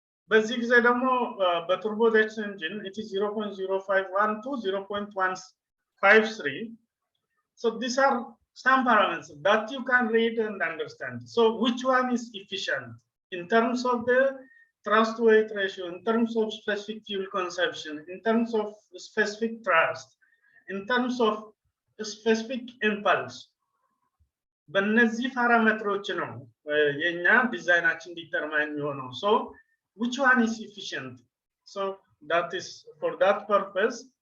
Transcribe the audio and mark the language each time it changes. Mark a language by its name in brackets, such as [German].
[Amharic] በዚህ ጊዜ ደግሞ በቱርቦጀት ኢንጂን [English] it is 0.051 to 0.153. So these are some parameters that you can read and understand. So which one is efficient in terms of the thrust weight ratio, in terms of specific fuel consumption, in terms of specific thrust, in terms of specific impulse? [Amharic] በእነዚህ ፓራሜትሮች ነው የኛ ዲዛይናችን ዲተርማይን የሚሆነው። [English] So which one is efficient? So that is for that purpose.